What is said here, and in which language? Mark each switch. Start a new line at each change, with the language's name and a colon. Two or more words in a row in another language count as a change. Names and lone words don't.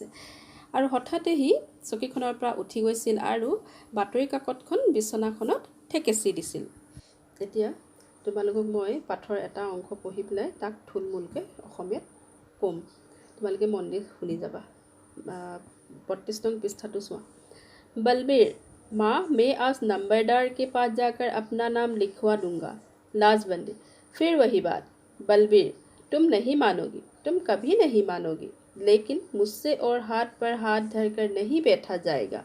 Assamese: আৰু হঠাতে সি চকীখনৰ পৰা উঠি গৈছিল আৰু বাতৰি কাকতখন বিচনাখনত ঠেকেচি দিছিল। এতিয়া তোমালোকক মই পাঠৰ এটা অংশ পঢ়ি পেলাই তাক থুলমূলকৈ অসমীয়াত ক'ম। তোমালোকে মন দি শুনি যাবা। 32 নং পৃষ্ঠাটো চোৱা।
Hindi: बलबीर, माँ मैं आज नंबरदार के पास जाकर अपना नाम लिखवा दूंगा। लाजवंती, फिर वही बात। बलबीर, तुम नहीं मानोगी, तुम कभी नहीं मानोगी, लेकिन मुझसे और हाथ पर हाथ धरकर नहीं बैठा जाएगा।